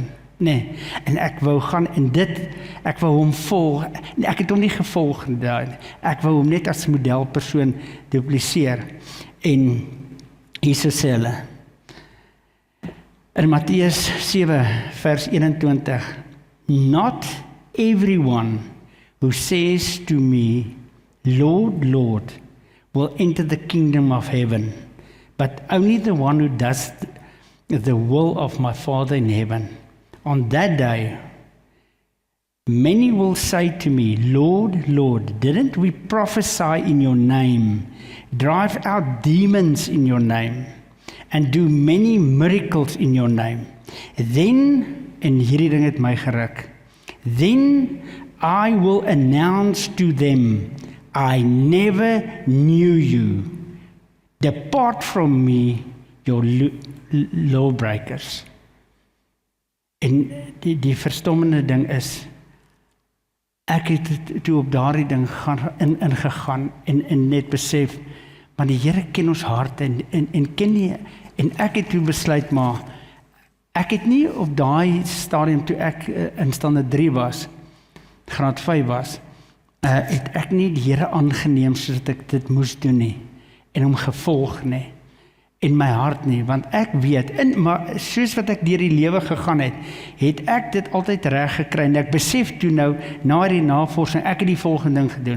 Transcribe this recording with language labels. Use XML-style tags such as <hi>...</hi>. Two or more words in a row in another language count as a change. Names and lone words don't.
<af>Nee, en ek wou gaan en ek wou hom volg, ek het hom nie gevolg, ek wou hom net as modelpersoon dupliseer, en Jesus sê hulle, in Matteus 7 vers 21,</af> <en>not everyone who says to me, Lord, Lord, will enter the kingdom of heaven, but only the one who does the will of my Father in heaven. On that day, many will say to me, Lord, Lord, didn't we prophesy in your name, drive out demons in your name, and do many miracles in your name? Then,</en> <af>en hierdie ding het my geruk,</af> <en>then I will announce to them, I never knew you. Depart from me, your lawbreakers.</en> <af>En die verstommende ding is, ek het toe op daardie ding ingegaan en net besef, maar die Here ken ons harte en ken nie, en ek het toe besluit, maar ek het nie op daai stadium toe ek in standaard 3 was, graad 5 was, het ek nie die Here aangeneem sodat ek dit moes doen nie, en hom gevolg nie, in my hart nie, want ek weet, maar soos wat ek deur die lewe gegaan het ek dit altyd reg gekry, en ek besef toe nou, na die navorsing, ek het die volgende ding gedoen.</af>